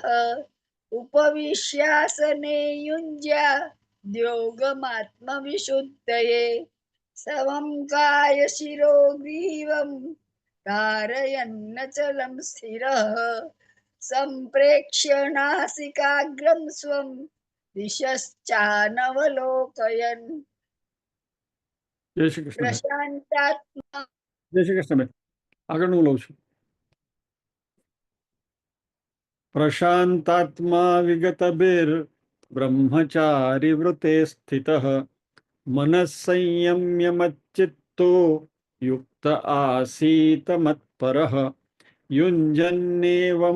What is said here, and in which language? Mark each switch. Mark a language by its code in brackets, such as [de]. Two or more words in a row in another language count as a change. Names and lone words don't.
[sa] उपविश्यासने युञ्ज्याद् योगमात्मविशुद्धये। समं कायशिरो ग्रीवं धारयन्नचलं स्थिरः। सम्प्रेक्ष्य नासिकाग्रं स्वं दिशश्चानवलोकयन्। [gu] જય શ્રી કૃષ્ણ બેન. [sa] प्रशान्तात्मा [gu] જય શ્રી કૃષ્ણ બેન. આગળનું લઉં છું. [sa] प्रशान्तात्मा विगतभिर् ब्रह्मचारी वृते स्थितः मनः संयम्य मच्चित्तो युक्त आसीत मत्परः युञ्जन्नेवं